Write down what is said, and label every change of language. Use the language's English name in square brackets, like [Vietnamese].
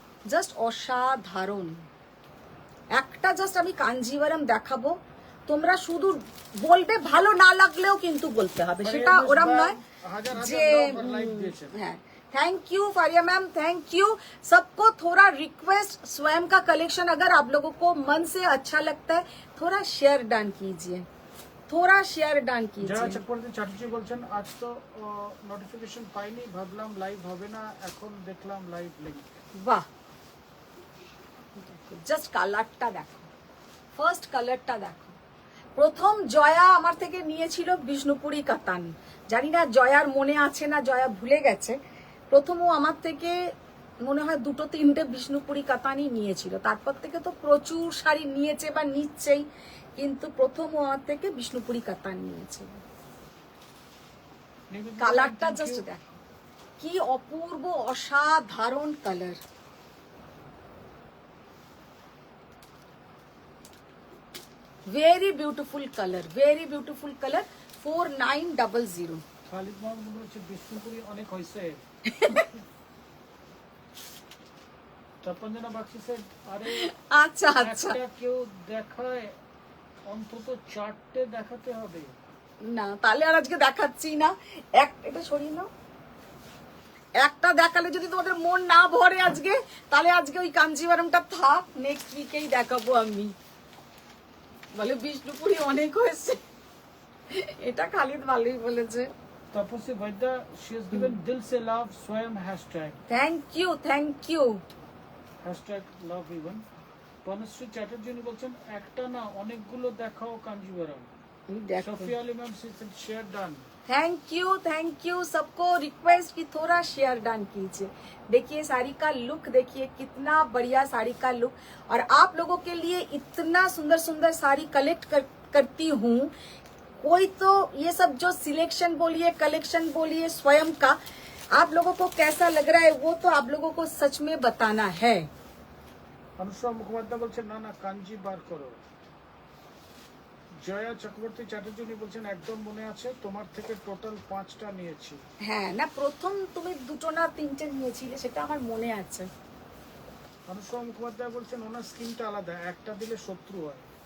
[Bangla] Just অসাধারণ। একটা just আমি কাঞ্জিভারাম দেখাবো, তোমরা শুধু বলবে, ভালো না লাগলেও কিন্তু বলতে হবে, সেটা ওরম নয় হাজার হাজার যে লোক লাইক দিয়েছেন। হ্যাঁ। [Hindi] Thank you Faria ma'am, thank you सबको। थोड़ा रिक्वेस्ट, स्वयं का कलेक्शन अगर आप लोगों को मन से अच्छा लगता है, थोड़ा शेयर डन कीजिए, थोड़ा शेयर डन [Bangla] জয়া [Hindi] कीजिए। [Bangla] চক্রবর্তী চ্যাটার্জি বলছেন আজ তো নোটিফিকেশন পাইনি, ভাবলাম লাইভ হবে না, এখন দেখলাম লাইভ লিংক। বাহ, জাস্ট কালারটা দেখো, ফার্স্ট কালারটা দেখো। প্রথম জয়া আমার থেকে নিয়েছিল বিষ্ণুপুরি কাতান, জানি না জয়ার মনে আছে না, জয়া ভুলে গেছে। প্রথম ও আমার থেকে মনে হয় 2-3টে বিষ্ণুপুরি কাতানই নিয়েছিল, তারপর থেকে তো প্রচুর শাড়ি নিয়েছে বা নিচ্ছেই, কিন্তু প্রথম ও আমার থেকে বিষ্ণুপুরি কাতান নিয়েছিল। কালারটা জাস্ট দেখো, কি অপূর্ব অসাধারণ colour. [English] very beautiful color, very beautiful color, 4900। [Bangla] Khalid Mahmud বলছে বিষ্ণুপুরি অনেক হয়েছে। তপঞ্জনা বাগচি স্যার, আরে আচ্ছা আচ্ছা, একটা কেউ দেখায় অন্তত 4টে দেখাতে হবে। না তাহলে আর আজকে দেখাচ্ছি না। এটা সরিয়ে নাও। একটা দেখালে যদি তোমাদের মন না ভরে আজকে, তাহলে আজকে ওই কাঞ্জিভারামটা থাক, নেক্সট উইকেই দেখাবো আমি। বলে বিষ্ণুপুরি অনেক হয়েছে, এটা খালিদ ভালোই বলেছে। তপস্বী বৈদ্যা, [English] she has given [Bangla] দিল সে লাভ স্বয়ং hashtag thank you, thank you. Hashtag love even. Banasree Chatterjee উনি বলছেন একটা না অনেকগুলো দেখাও Kanjivaram. Sufia Ali ma'am share done. [Hindi] Thank you सबको। रिक्वेस्ट की थोड़ा शेयर डन कीजिए। देखिए साड़ी का लुक, देखिए कितना बढ़िया साड़ी का लुक। और आप लोगों के लिए इतना सुंदर सुंदर साड़ी कलेक्ट करती हूँ। कोई तो ये सब जो सिलेक्शन बोलिए, कलेक्शन बोलिए स्वयं का, आप लोगों को कैसा लग रहा है वो तो आप लोगों को सच में बताना है। [Bangla] অনুষ্কা মুখোপাধ্যায় বলছেন না না কাঞ্জি বার করো। জয়া চক্রবর্তী চ্যাটার্জি উনি বলছেন একদম মনে আছে, তোমার থেকে টোটাল 5টা নিয়েছি। হ্যাঁ না, প্রথম তুমি 2টো না 3টে নিয়েছিলে, সেটা আমার মনে আছে। অনুষ্কা মুখোপাধ্যায় বলছেন ওনার স্কিনটা আলাদা, একটা দিলে শত্রু হয়।